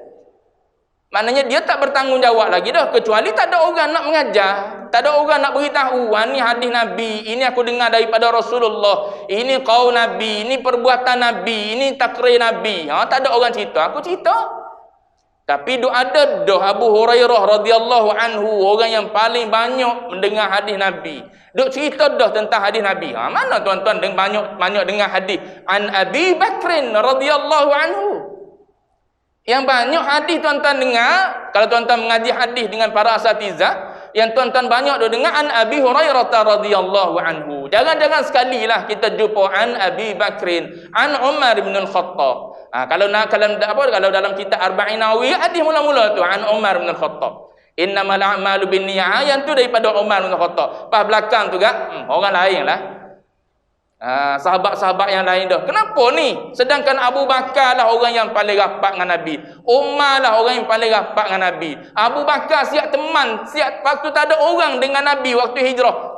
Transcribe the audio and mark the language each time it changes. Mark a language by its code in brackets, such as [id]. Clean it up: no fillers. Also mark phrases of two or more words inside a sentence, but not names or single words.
[ms] Maknanya dia tak bertanggungjawab lagi dah, kecuali tak ada orang nak mengajar, tak ada orang nak beritahu, ni hadis Nabi, ini aku dengar daripada Rasulullah, ini qaul Nabi, ini perbuatan Nabi, ini takrir Nabi. Tak ada orang cerita, aku cerita. Tapi ada dah Abu Hurairah [ar] رضي الله عنه, [ms] orang yang paling banyak mendengar hadis Nabi, duk cerita dah tentang hadis Nabi. Mana tuan-tuan banyak dengar hadis [ar] عن أبي بكر رضي الله عنه. [ms] Yang banyak hadis tuan-tuan dengar, kalau tuan-tuan mengaji hadis dengan para asatizah, yang tuan-tuan banyak dengar [ar] عن أبي هريرة رضي الله عنه. [ms] Jangan-jangan sekali lah kita jumpa [ar] عن أبي بكر, عن عمر بن الخطاب. [ms] Kalau dalam kitab Arba'in Nawawi, hadis mula-mula tu [ar] عن عمر بن الخطاب. إنما الأعمال بالنيات, [ms] yang tu daripada Umar bin Al-Khattab. Pas belakang tu orang lain lah. Sahabat-sahabat yang lain dah. Kenapa ni? Sedangkan Abu Bakar lah orang yang paling rapat dengan Nabi. Umar lah orang yang paling rapat dengan Nabi. Abu Bakar siap teman, siap waktu tak ada orang dengan Nabi waktu hijrah.